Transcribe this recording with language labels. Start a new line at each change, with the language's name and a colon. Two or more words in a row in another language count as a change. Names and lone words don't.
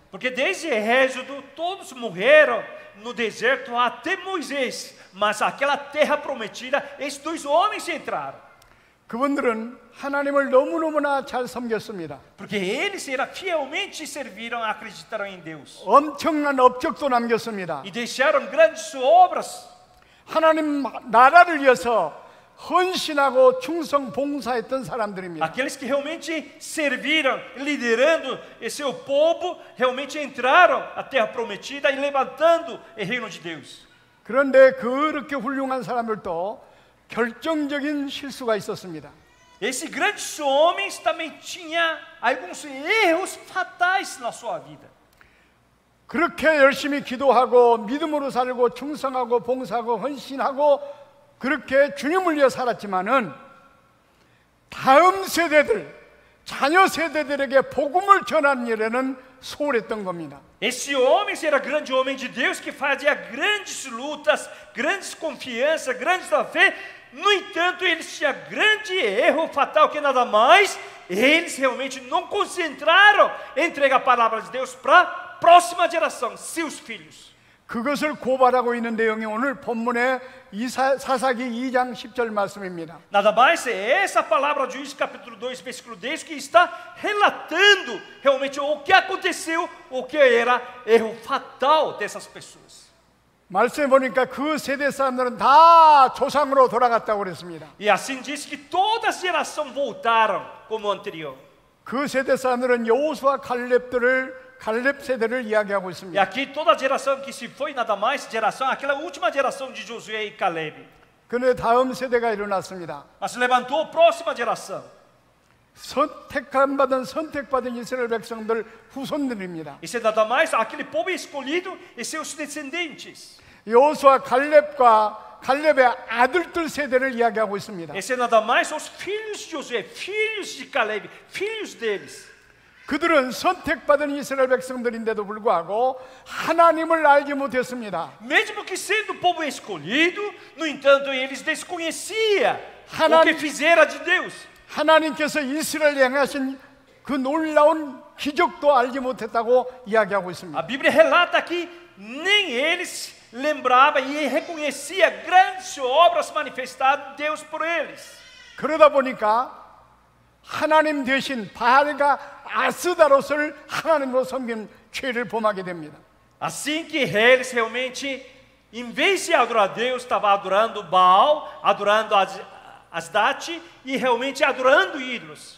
Portuguese: Porque desde Êxodo todos morreram no deserto até Moisés, mas aquela terra prometida, esses dois homens entraram.
Korean: 그분들은 하나님을 너무너무나 잘 섬겼습니다.
Portuguese: Porque eles fielmente serviram, acreditaram em Deus.
Korean: 엄청난 업적도 남겼습니다.
Portuguese: E deixaram grandes obras.
Korean: 하나님 나라를 위해서 헌신하고 충성 봉사했던 사람들입니다.
Portuguese: Aqueles que realmente serviram, liderando esse seu povo, realmente entraram à terra prometida e levantando o reino de Deus.
Korean: 그런데 그렇게 훌륭한 사람들도 결정적인 실수가 있었습니다.
Portuguese: Esses grandes homens também tinham alguns erros fatais na sua vida.
Korean: 그렇게 열심히 기도하고 믿음으로 살고 충성하고 봉사하고 헌신하고 그렇게 주님을 위해 살았지만은 다음 세대들, 자녀 세대들에게 복음을 전하는 일에는 소홀했던 겁니다.
Portuguese: Esse homem era grande homem de Deus que fazia grandes lutas, grandes confianças, grandes da fé. No entanto, eles tinham grande erro fatal que nada mais, eles realmente não concentraram em entregar a palavra de Deus para a próxima geração, seus filhos.
Korean: 그것을 고발하고 있는 내용이 오늘 본문의 사사기 2장 10절 말씀입니다.
Portuguese: Nada mais é essa palavra de Juízes capítulo 2, versículo 10, que está relatando realmente o que aconteceu, o que era erro fatal dessas pessoas.
Korean: 말씀해 보니까 그 세대 사람들은 다 조상으로 돌아갔다고 그랬습니다.
Portuguese: E assim diz que toda a geração voltaram como anterior.
Korean: 그 세대 사람들은 여호수아 갈렙 세대를 이야기하고
Portuguese: E
Korean: 있습니다.
Portuguese: aqui toda a geração que se foi, nada mais, geração, aquela última geração de Josué e Caleb.
Korean: 그런데 다음 세대가 일어났습니다.
Portuguese: Mas levantou a próxima geração.
Korean: 선택받은 이스라엘 백성들 후손들입니다.
Portuguese: Isso é nada mais aquele povo escolhido e seus descendentes.
Korean: 여호수아 갈렙의 아들들 세대를 이야기하고 있습니다.
Portuguese: Esse é nada mais os filhos de Josué, filhos de Caleb, filhos deles.
Korean: 그들은 선택받은 이스라엘 백성들인데도 불구하고 하나님을 알지 못했습니다.
Portuguese: Mesmo que sendo o povo escolhido, no entanto, eles desconheciam o que fizeram de Deus.
Korean: 하나님께서 이스라엘에 행하신 그 놀라운 기적도 알지 못했다고 이야기하고 있습니다.
Portuguese: A Bíblia relata que nem eles lembravam e reconheciam grandes obras manifestadas de Deus por eles.
Korean: 그러다 보니까 하나님 대신 바알과 아스다롯을 하나님으로 섬긴 죄를 범하게 됩니다.
Portuguese: Assim que eles realmente, em vez de adorar a Deus, estavam adorando Baal, adorando Asdate e realmente adorando ídolos.